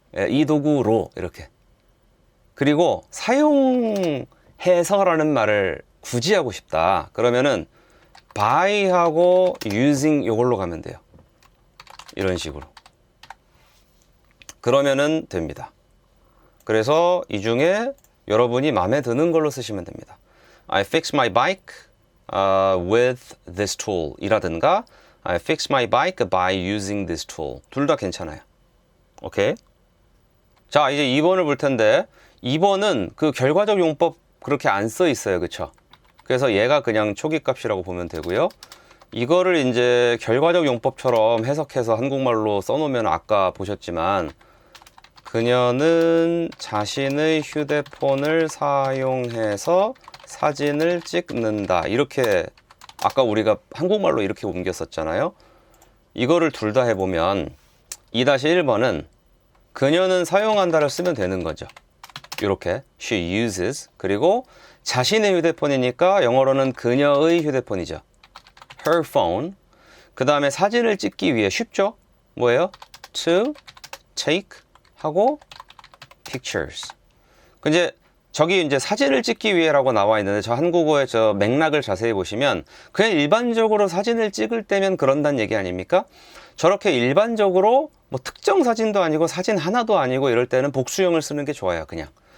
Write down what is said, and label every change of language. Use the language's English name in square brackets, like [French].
[Korean] 이 도구로 이렇게. 그리고 사용해서라는 말을 굳이 하고 싶다. 그러면은 by하고 using 이걸로 가면 돼요. 이런 식으로. 그러면은 됩니다. 그래서 이 중에 여러분이 마음에 드는 걸로 쓰시면 됩니다. [English] I fix my bike with this tool [Korean] 이라든가 [English] I fix my bike by using this tool. [Korean] 둘 다 괜찮아요. 오케이? 자, 이제 2번을 볼 텐데 2번은 그 결과적 용법 그렇게 안 써 있어요. 그쵸? 그래서 얘가 그냥 초기 값이라고 보면 되고요. 이거를 이제 결과적 용법처럼 해석해서 한국말로 써놓으면 아까 보셨지만 그녀는 자신의 휴대폰을 사용해서 사진을 찍는다. 이렇게 아까 우리가 한국말로 이렇게 옮겼었잖아요. 이거를 둘 다 해보면 2-1번은 그녀는 사용한다를 쓰면 되는 거죠. 이렇게 [English] she uses. [Korean] 그리고 자신의 휴대폰이니까 영어로는 그녀의 휴대폰이죠. [English] her phone. [Korean] 그 다음에 사진을 찍기 위해 쉽죠? 뭐예요? [English] to take [Korean] 하고 [English] pictures. [Korean] 근데 저기 이제 사진을 찍기 위해라고 나와 있는데 저 한국어의 저 맥락을 자세히 보시면 그냥 일반적으로 사진을 찍을 때면 그런다는 얘기 아닙니까? 저렇게 일반적으로 뭐 특정 사진도 아니고 사진 하나도 아니고 이럴 때는 복수형을 쓰는 게 좋아요. 그냥.